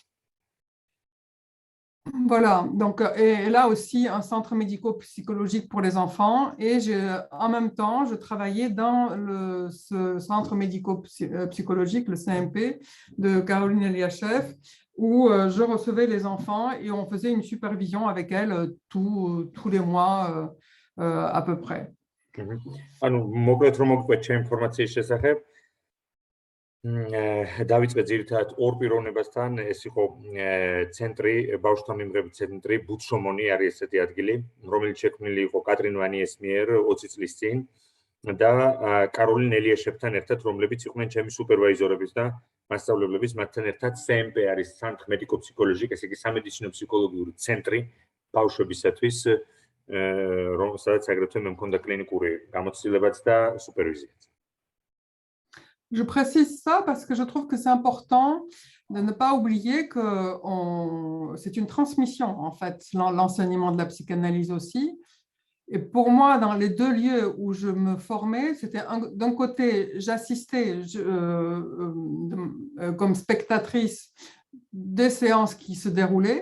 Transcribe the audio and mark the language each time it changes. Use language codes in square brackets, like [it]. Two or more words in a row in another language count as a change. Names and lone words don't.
[fr] Voilà, donc, et là aussi un centre médico-psychologique pour les enfants et en même temps, je travaillais dans ce centre médico-psychologique, le CMP de Caroline Eliachev, où je recevais les enfants et on faisait une supervision avec elle tous les mois à peu près. [ka] დავიწყე ძირითადად ორ პიროვნებასთან, ეს იყო ცენტრი, ბავშვთა მიმღები ცენტრი, ბუთშომონი არის ესეთი ადგილი, რომელიც შექმნილი იყო კატრინ ვანიეს მიერ 20 წლის წინ და კაროლინ ელიაშეფთან ერთად, რომლებიც იყვნენ ჩემი სუპერვაიზორების და მასწავლებლების, მათთან ერთად CMP არის [fr] Centre Medico-Psychologique, [ka] ესე იგი სამედიცინო ფსიქოლოგიური ცენტრი ბავშვებისათვის, სადაც აგრეთვე მე მქონდა კლინიკური გამოცდილებაც და სუპერვიზიაც. [fr] Je précise ça parce que je trouve que c'est important de ne pas oublier que c'est une transmission, en fait, l'enseignement de la psychanalyse aussi. Et pour moi, dans les deux lieux où je me formais, c'était d'un côté, j'assistais comme spectatrice des séances qui se déroulaient.